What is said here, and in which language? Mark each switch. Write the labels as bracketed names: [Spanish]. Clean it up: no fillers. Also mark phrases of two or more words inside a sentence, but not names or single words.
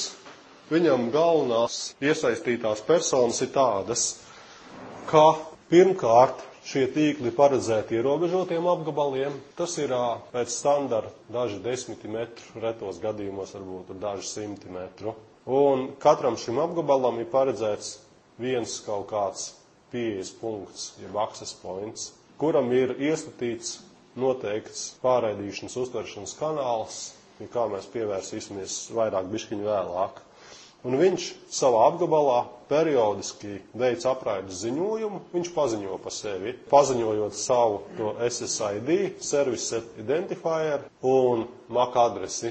[Latvian] Viņam galvenās iesaistītās personas ir tādas, ka pirmkārt šie tīkli paredzēti ierobežotiem apgabaliem. Tas ir pēc standarta daži 10 metru, retos gadījumos varbūt daži 100 metru. Un katram šim apgabalam ir paredzēts viens kaut kāds pieejas punkts, jeb [English] access points, [Latvian] kuram ir iestatīts noteikts pārraidīšanas uztveršanas kanāls, kā mēs pievērsīsimies vairāk bišķiņu vēlāk. Un viņš savā apgabalā periodiski veic apraides ziņojumu, viņš paziņo par sevi, paziņojot savu to SSID, [English] Service Set Identifier [Latvian] un MAC adresi.